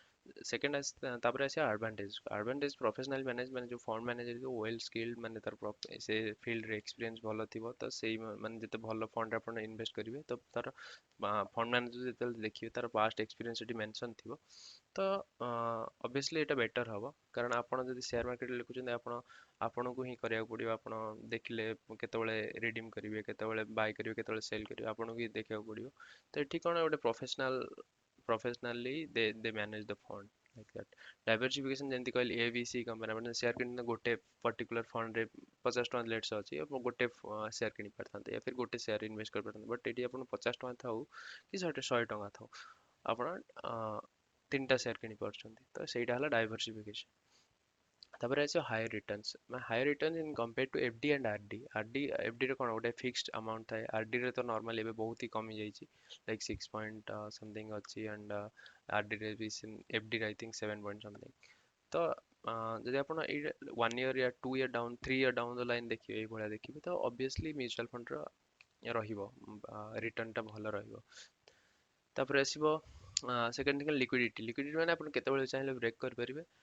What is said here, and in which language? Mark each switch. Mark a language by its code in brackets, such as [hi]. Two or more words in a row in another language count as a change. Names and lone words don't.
[or] ସେକେଣ୍ଡ ତାପରେ ଆସିବା [en] advantage professional manage [or] ମାନେ ଯୋଉ [en] fund manager well skilled [or] ମାନେ ତାର ସେ ଫିଲ୍ଡରେ ଏକ୍ସପିରିଏନ୍ସ ଭଲ ଥିବ ତ ସେଇ ମାନେ ଯେତେ ଭଲ ଫଣ୍ଡରେ ଆପଣ ଇନଭେଷ୍ଟ କରିବେ ତ ତାର [en] fund manager [or] ଯେତେବେଳେ ଦେଖିବେ ତାର [en] past experience [or] ସେଠି ମେନସନ୍ ଥିବ ତ ଅବଭିୟସଲି ଏଇଟା ବେଟର ହବ କାରଣ ଆପଣ ଯଦି ସେୟାର ମାର୍କେଟରେ ଲେଖୁଛନ୍ତି ଆପଣଙ୍କୁ ହିଁ କରିବାକୁ ପଡ଼ିବ ଆପଣ ଦେଖିଲେ କେତେବେଳେ ରିଡିମ୍ କରିବେ କେତେବେଳେ ବାଇ କରିବେ କେତେବେଳେ ସେଲ୍ କରିବେ ଆପଣଙ୍କୁ ହିଁ ଦେଖିବାକୁ ପଡ଼ିବ ତ ଏଠି କ'ଣ ଗୋଟେ [en] professionally they manage the fund like that diversification [or] ଯେମିତି କହିଲି A B C କମ୍ପାନୀ ଆପଣ ସେୟାର କିଣିଲେ ଗୋଟେ ପର୍ଟିକୁଲାର ଫଣ୍ଡରେ 50 ଟଙ୍କା ଲେଟ୍ସ ଅଛି ଆପଣ ଗୋଟେ ସେୟାର କିଣି ପାରିଥାନ୍ତେ [hi] या फिर [or] ଗୋଟେ ସେୟାର ଇନଭେଷ୍ଟ କରିପାରିଥାନ୍ତେ ବଟ୍ ଏଠି ଆପଣ 50 ଟଙ୍କା ଥାଉ କି 100 ଟଙ୍କା ଥାଉ ଆପଣ ତିନିଟା ସେୟାର କିଣି ପାରୁଛନ୍ତି ତ ସେଇଟା ହେଲା ଡାଇଭରସିଫିକେସନ ତାପରେ ଆସିବ [en] higher returns [or] ମାନେ [en] higher return in compare to FD and [or] ଆରଡି ଏଫଡିରେ କ'ଣ ଗୋଟେ [en] fixed amount [or] ଥାଏ ଆରଡିରେ ତ ନର୍ମାଲି ଏବେ ବହୁତ ହି କମି ଯାଇଛି [en] like 6 point something [or] ଅଛି ଆଣ୍ଡ ଆରଡିରେ ବି ଏଫଡିରେ [en] I think 7 point something [or] ତ ଯଦି ଆପଣ ଏଇ [en] 1 year ya 2 year down 3 year down the line [or] ଦେଖିବେ ଏଇଭଳିଆ ଦେଖିବେ ତ ଅବଭିୟସଲି ମ୍ୟୁଚୁଆଲ ଫଣ୍ଡର ରହିବ ରିଟର୍ଣ୍ଣଟା ଭଲ ରହିବ ତାପରେ ଆସିବ [en] second thing liquidity [or] ମାନେ ଆପଣ କେତେବେଳେ ଚାହିଁଲେ ବ୍ରେକ୍ କରିପାରିବେ